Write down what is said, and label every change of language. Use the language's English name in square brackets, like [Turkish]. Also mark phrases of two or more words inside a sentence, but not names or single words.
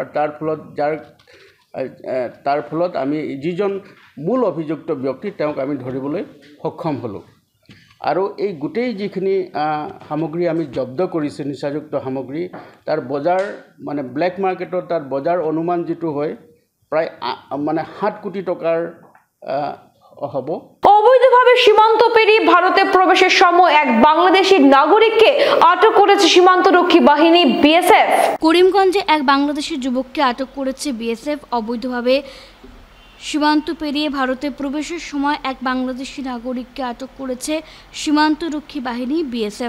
[Assamese] আৰু তাৰ ফলত আমি যিজন মূল অভিযুক্ত ব্যক্তি তেওঁক আমি ধৰিবলৈ সক্ষম হ'লোঁ। আৰু এই গোটেই যিখিনি সামগ্ৰী আমি জব্দ কৰিছোঁ, নিচাযুক্ত সামগ্ৰী, তাৰ বজাৰ মানে [English] black market [Assamese] তাৰ বজাৰ অনুমান যিটো হয় প্ৰায় মানে 7 কোটি টকাৰ হ'ব। [Bangla] অবৈধভাবে সীমান্ত পেরিয়ে ভারতে প্রবেশের সময় এক বাংলাদেশি নাগরিককে আটক করেছে সীমান্তরক্ষী বাহিনী বিএসএফ। করিমগঞ্জে এক বাংলাদেশি যুবককে আটক করেছে বিএসএফ। অবৈধভাবে সীমান্ত পেরিয়ে ভারতে প্রবেশের সময় এক বাংলাদেশি নাগরিককে আটক করেছে সীমান্তরক্ষী বাহিনী বিএসএফ।